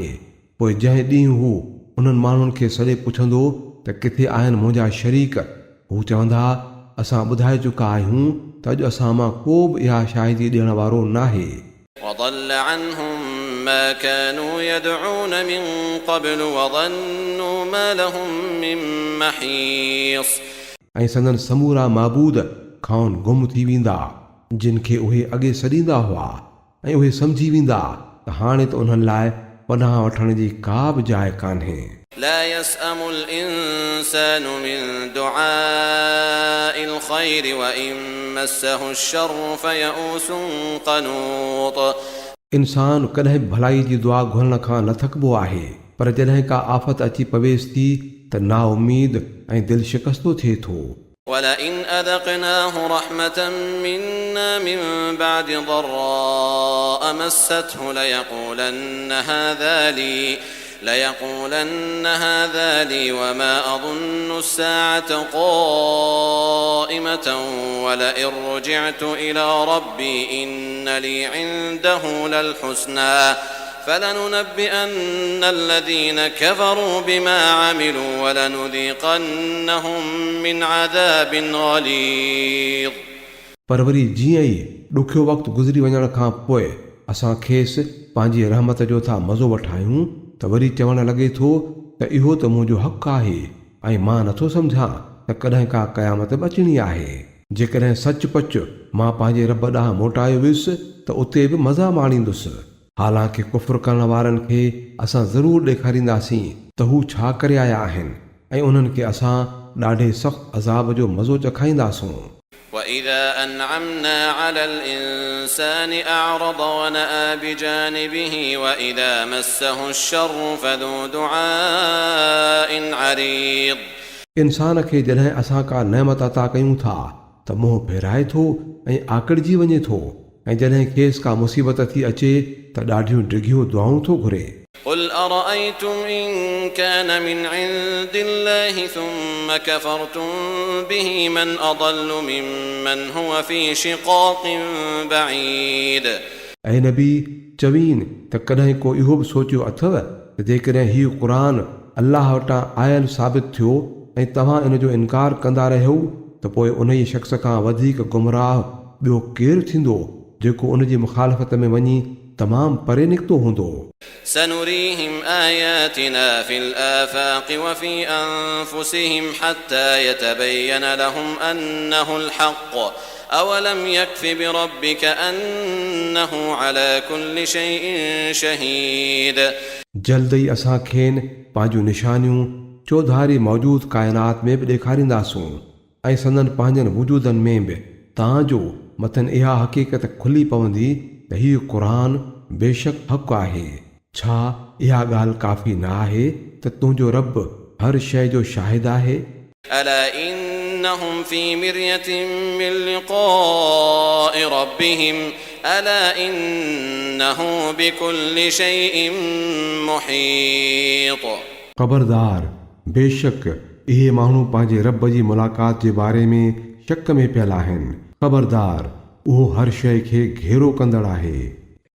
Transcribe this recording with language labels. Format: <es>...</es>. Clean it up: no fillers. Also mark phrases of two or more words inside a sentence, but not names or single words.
<sd>पोइ जंहिं ॾींहुं हू उन्हनि माण्हुनि खे सॼे पुछंदो त किथे आहिनि मुंहिंजा शरीक, हू चवंदा असां ॿुधाए चुका आहियूं त अॼु असां मां को बि इहा शाहिदी ॾियण वारो नाहे।</sd> <ar>وضل عنهم ما كانوا يدعون من قبل وظنوا ما لهم من محيص।</ar> <sd>ऐं संदन समूरा माबूद खां गुम थी वेंदा जिन खे उहे अॻे सॾींदा हुआ ऐं उहे सम्झी वेंदा त हाणे त उन्हनि लाइ पनाह वठण जी का बि जाइ कान्हे।</sd> <ar>لا يسأم الإنسان من دعاء الخير وإن مسه الشر فيئوس قنوط।</ar> <sd>इंसान कॾहिं भलाई जी दुआ घुरण खां न थकबो आहे, पर जॾहिं का आफ़त अची पवेसि थी त ना उमीद ऐं दिलि शिकस्तो थिए थो।</sd> <ar>ولئن أذقناه رحمة منا من بعد ضراء مسته ليقولن هذا لي وما أظن الساعة قائمة ولئن رجعت إلى ربي إن لي عنده للحسنى فلننبئن الذين كفروا بما عملوا ولنذيقنهم من عذاب غليظ।</ar> <sd>पर वरी जीअं ई ॾुखियो वक़्तु गुज़री वञण खां पोइ असां खेसि पंहिंजी रहमत जो था मज़ो वठायूं त वरी चवणु लॻे थो त इहो त मुंहिंजो हक़ु आहे ऐं मां नथो सम्झां त कॾहिं का क़यामत अचणी आहे। जेकॾहिं सचपच मां पंहिंजे रब ॾांहुं मोटायो वियुसि त उते बि मज़ा माणींदुसि। हालांकि कुफ़्र करण वारनि खे असां ज़रूरु ॾेखारींदासीं त हू छा करे आया आहिनि ऐं उन्हनि खे असां ॾाढे सख़्तु अज़ाब जो मज़ो चखाईंदासूं।</sd> <ar>وإذا أنعمنا على الإنسان أعرض ونأى بجانبه وإذا مسه الشر فذو دعاء عريض।</ar> <sd>इंसान खे जॾहिं असां का नेमत अता कयूं था त मुंहुं फेराए थो ऐं आकड़जी वञे थो ऐं जॾहिं खेसि का मुसीबत थी अचे त ॾाढियूं डिघियूं दुआऊं थो घुरे।</sd> <ar>قل أرأيتم إن كان من عند الله ثم كفرتم به من أضل ممن هو في شقاق بعيد।</ar> <sd>ऐं नबी चवीन त कॾहिं को इहो बि सोचियो अथव त जेकॾहिं हीउ क़ुरान अल्लाह वटां आयल साबित थियो ऐं तव्हां इन जो इनकार कंदा रहियो त पोइ उन ई शख़्स खां वधीक गुमराह ॿियो केरु थींदो जेको उन जी मुखालफ़त में वञी तमामु परे निकितो हूंदो।</sd> <ar>سنريهم آياتنا في الآفاق وفي أنفسهم حتى يتبين لهم أنه الحق أولم يكف بربك أنه على كل شيء شهيد।</ar> <sd>जल्द ई असां खेनि पंहिंजूं निशानियूं चौधारी मौजूद काइनात में बि ॾेखारींदासूं ऐं संदन पंहिंजनि वजूदनि में बि तव्हांजो मथनि इहा हक़ीक़त खुली पवंदी त हीउ क़ुरान बेशक हक़ आहे। छा इहा ॻाल्हि काफ़ी न आहे त तुंहिंजो रब हर शइ जो शाहिद आहे।</sd> <ar>ألا إنهم في مرية من لقاء ربهم ألا إنه بكل شيء محيط.</ar> <sd>ख़बरदार, बेशक इहे माण्हू पंहिंजे रब जी मुलाक़ात जे बारे में शक में पियल आहिनि। ख़बरदार, उहो हर शइ खे घेरो कंदड़ आहे।</sd>